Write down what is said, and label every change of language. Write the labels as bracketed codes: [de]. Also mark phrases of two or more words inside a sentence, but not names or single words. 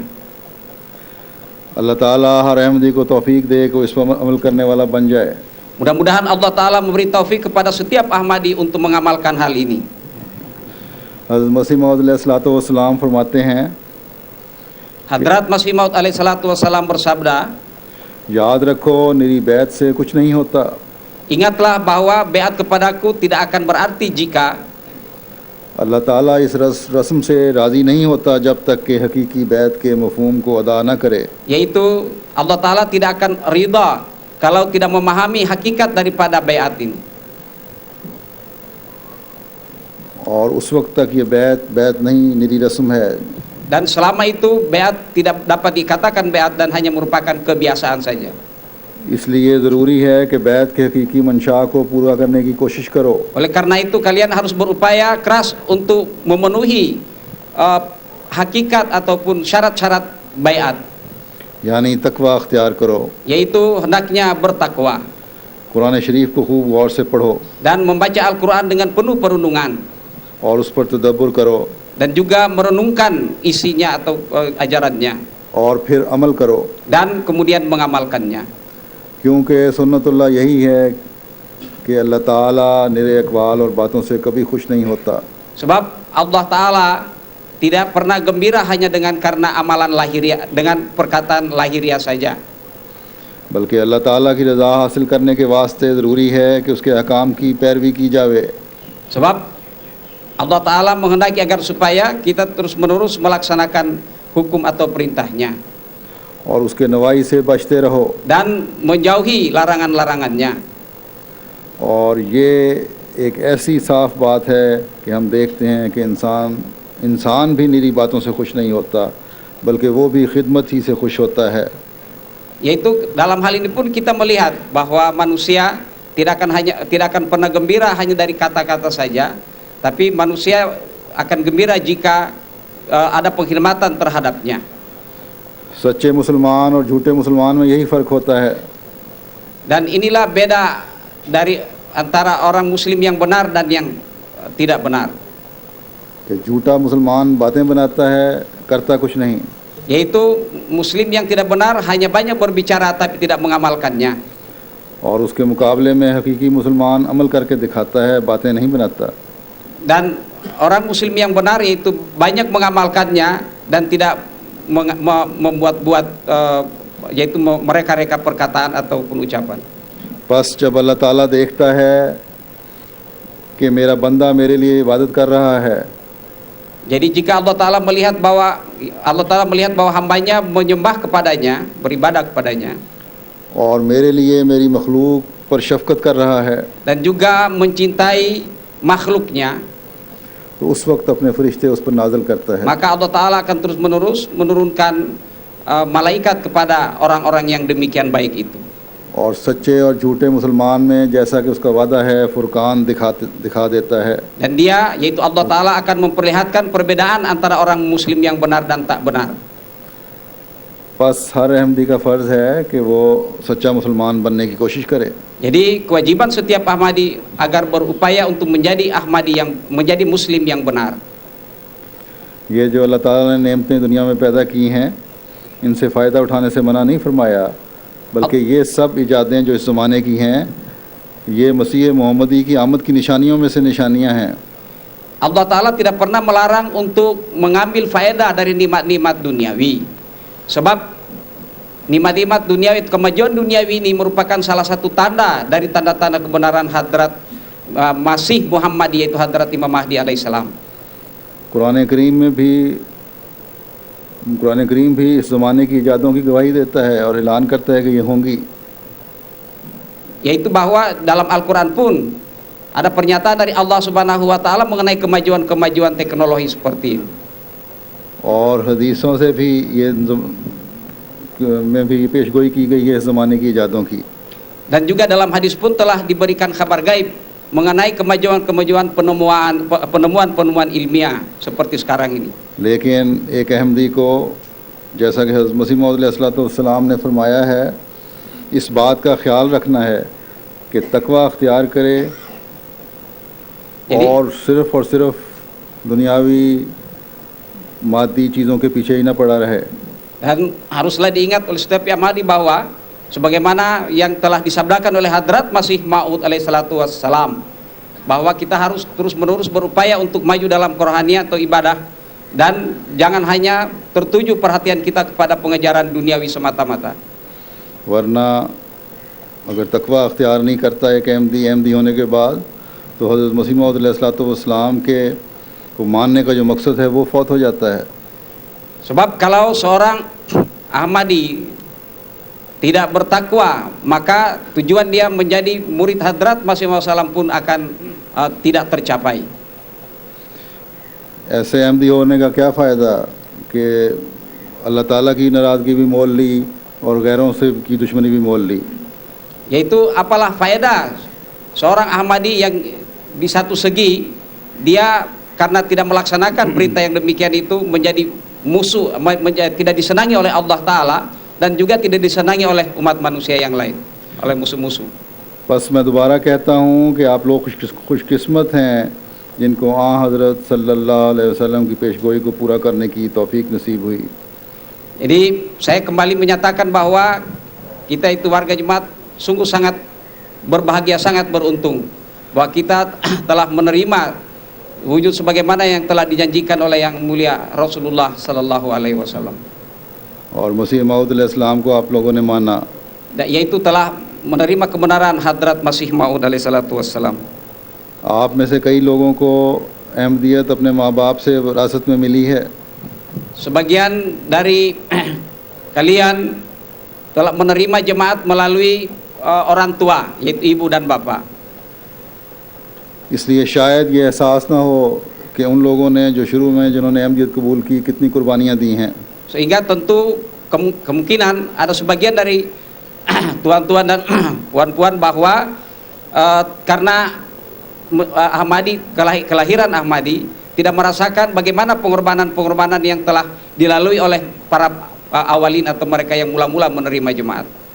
[ur] اللہ تعالیٰ ہر احمدی کو توفیق دے کہ وہ اس پر عمل کرنے والا بن جائے. [id] Mudah-mudahan Allah Ta'ala memberi taufik kepada setiap Ahmadi untuk mengamalkan hal ini. [ur] حضرت مسیح موعود علیہ السلام فرماتے ہیں, [id] Hadrat Masih Maud [ar] عليه الصلاة والسلام [id] bersabda, [ur] یاد رکھو میری بیعت سے کچھ نہیں ہوتا. [id] ingatlah bahwa beat kepadaku tidak akan berarti jika [ur] اللہ تعالیٰ اس رسم سے راضی نہیں ہوتا جب تک کہ حقیقی بیعت کے مفہوم کو ادا نہ کرے. [id] yaitu Allah Ta'ala tidak akan ridha kalau tidak memahami hakikat daripada beat ini. [ur] اور اس وقت تک یہ بیعت نہیں، نری رسم ہے. [id] Dan selama itu beat tidak dapat dikatakan beat dan hanya merupakan kebiasaan saja. [ur] اس لیے ضروری ہے کہ بیعت کے حقیقی منشا کو پورا کرنے کی کوشش کرو. [id] Oleh karena itu kalian harus berupaya keras untuk memenuhi hakikat ataupun syarat-syarat baiat, [ur] یعنی تقویٰ اختیار کرو. [id] yaitu hendaknya bertakwa [ur] قرآن شریف کو خوب غور سے پڑھو [id] dan membaca Al-Quran dengan penuh perenungan [ur] اور اس پر تدبر کرو [id] dan juga merenungkan isinya atau ajarannya [ur] اور پھر عمل کرو, [id] dan kemudian mengamalkannya. [ur] کیونکہ سنت اللہ یہی ہے کہ اللہ تعالیٰ نرے اقوال اور باتوں سے کبھی خوش نہیں ہوتا. [id] Sebab Allah Ta'ala tidak pernah gembira hanya dengan karena amalan lahiriah, dengan perkataan lahiriah saja, [ur] بلکہ اللہ تعالیٰ کی رضا حاصل کرنے کے واسطے ضروری ہے کہ اس کے احکام کی پیروی کی جاوے. [id] sebab Allah Ta'ala menghendaki agar supaya kita terus menerus melaksanakan hukum atau perintahnya [ur] اور اس کے نواہی سے بچتے رہو. [id] dan menjauhi larangan-larangannya. [ur] اور یہ ایک ایسی صاف بات ہے کہ ہم دیکھتے ہیں کہ انسان بھی نری باتوں سے خوش نہیں ہوتا، بلکہ وہ بھی خدمت ہی سے خوش ہوتا ہے. [id] Yaitu dalam hal ini pun kita melihat bahwa manusia tidak akan pernah gembira hanya dari kata-kata saja, tapi manusia akan gembira jika ada penghormatan terhadapnya. [ur] سچے مسلمان اور جھوٹے مسلمان میں یہی فرق ہوتا ہے. [id] Dan inilah beda dari antara orang muslim yang benar dan yang tidak benar, [ur] کہ جھوٹا مسلمان باتیں بناتا ہے، کرتا کچھ نہیں, [id] yaitu muslim yang tidak benar hanya banyak berbicara tapi tidak mengamalkannya, [ur] اور اس کے مقابلے میں حقیقی مسلمان عمل کر کے دکھاتا ہے، باتیں نہیں بناتا. [id] dan orang muslim yang benar yaitu banyak mengamalkannya dan tidak membuat-buat yaitu mereka-reka perkataan ataupun ucapan. [ur] پس جب اللہ تعالیٰ دیکھتا ہے کہ میرا بندہ میرے لیے عبادت کر رہا ہے, [id] Jadi jika Allah Ta'ala melihat bahwa hambanya menyembah kepadanya, beribadah kepadanya, [ur] اور میرے لیے میری مخلوق پر شفقت کر رہا ہے, [id] dan juga mencintai makhluknya, [ur] تو اس وقت اپنے فرشتے اس پر نازل کرتا ہے. [id] maka Allah Ta'ala akan terus menerus menurunkan malaikat kepada orang-orang yang demikian baik itu. [ur] اور سچے اور جھوٹے مسلمان میں جیسا کہ اس کا وعدہ ہے، فرقان دکھا دیتا ہے. [id] Dan dia yaitu Allah Ta'ala akan memperlihatkan perbedaan antara orang muslim yang benar dan tak benar. [ur] پس ہر احمدی کا فرض ہے کہ وہ سچا مسلمان بننے کی کوشش کرے. [id] Jadi kewajiban setiap Ahmadi agar berupaya untuk menjadi Ahmadi yang menjadi muslim yang benar. [ur] یہ جو اللہ تعالیٰ نے نعمتیں دنیا میں پیدا کی ہیں، ان سے فائدہ اٹھانے سے منع نہیں فرمایا، بلکہ یہ سب ایجادیں جو اس زمانے کی ہیں، یہ مسیح محمدی کی آمد کی نشانیوں میں سے نشانیاں ہیں. [id] Allah Ta'ala tidak pernah melarang untuk mengambil faedah dari nikmat-nikmat duniawi. Sebab nikmat-nikmat duniawi, kemajuan duniawi ini merupakan salah satu tanda dari tanda-tanda kebenaran hadrat Masih Muhammad, yaitu hadrat Imam Mahdi alaihissalam. [ur] قرآن کریم بھی اس زمانے کی ایجادوں کی گواہی دیتا ہے اور اعلان کرتا ہے کہ یہ ہوں گی. [id] Yaitu bahwa dalam Al-Quran pun ada pernyataan dari Allah [ar] سبحانه وتعالى [id] mengenai kemajuan-kemajuan teknologi seperti ini. [ur] اور حدیثوں سے بھی یہ میں بھی پیشگوئی کی گئی ہے اس زمانے کی ایجادوں کی. [id] Dan juga dalam hadis pun telah diberikan kabar gaib mengenai kemajuan-kemajuan penemuan ilmiah seperti sekarang ini. [ur] لیکن ایک احمدی کو، جیسا کہ حضرت مسیح موعود علیہ السلام نے فرمایا ہے، اس بات کا خیال رکھنا ہے کہ تقویٰ اختیار کرے اور صرف دنیاوی مادی چیزوں کے پیچھے ہی نہ پڑا رہے. [id] Dan haruslah diingat oleh setiap Ahmadi bahwa sebagaimana yang telah disabdakan oleh Hadrat Masih Maud [ar] عليه الصلاة والسلام, [id] bahwa kita harus terus-menerus berupaya untuk maju dalam kerohanian atau ibadah, dan jangan hanya tertuju perhatian kita kepada pengejaran duniawi semata-mata. [ur] ورنہ اگر تقویٰ اختیار نہیں کرتا ایک احمدی ہونے کے بعد تو حضرت مسیح موعود علیہ السلام کے کو ماننے کا جو مقصد ہے وہ فوت ہو جاتا ہے. [id] Sebab kalau seorang Ahmadi tidak bertakwa, maka tujuan dia menjadi murid Hadrat Masih Maud Salam pun akan tidak tercapai. [ur] ایسے احمدی ہونے کا کیا فائدہ کہ اللہ تعالیٰ کی ناراضگی بھی مول لی اور غیروں سے کی دشمنی بھی مول لی. [id] Yaitu apalah faedah seorang Ahmadi yang di satu segi dia karena tidak melaksanakan perintah yang demikian itu menjadi musuh, tidak disenangi oleh Allah Ta'ala, dan juga tidak disenangi oleh umat manusia yang lain, oleh musuh-musuh. [ur] پس میں دوبارہ کہتا ہوں کہ آپ لوگ خوش قسمت ہیں جن کو حضرت [ar] صلى الله عليه وسلم [ur] کی پیشگوئی کو پورا کرنے کی توفیق نصیب ہوئی. [id] Jadi saya kembali menyatakan bahwa kita itu warga jemaat sungguh sangat berbahagia, sangat beruntung bahwa kita telah menerima wujud sebagaimana yang telah dijanjikan oleh yang mulia Rasulullah [ar] صلى الله عليه وسلم. [ur] اور مسیح موعود علیہ السلام کو آپ لوگوں نے مانا, [id] yaitu telah menerima kebenaran Hadrat Masih Maud [ar] عليه الصلاة والسلام. [ur] آپ میں سے کئی لوگوں کو احمدیت اپنے ماں باپ سے وراثت میں ملی ہے. [id] Sebagian dari kalian telah menerima jemaat melalui orang tua, yaitu ibu dan bapak. [ur] اس لیے شاید یہ احساس نہ ہو کہ ان لوگوں نے جو شروع میں جنہوں نے احمدیت قبول کی کتنی قربانیاں دی ہیں. [id] Sehingga tentu kemungkinan ada sebagian dari tuan-tuan dan puan-puan bahwa karena Ahmadi, kelahiran Ahmadi, tidak merasakan bagaimana pengorbanan-pengorbanan yang telah dilalui oleh para awalin atau mereka yang mula-mula menerima jemaat.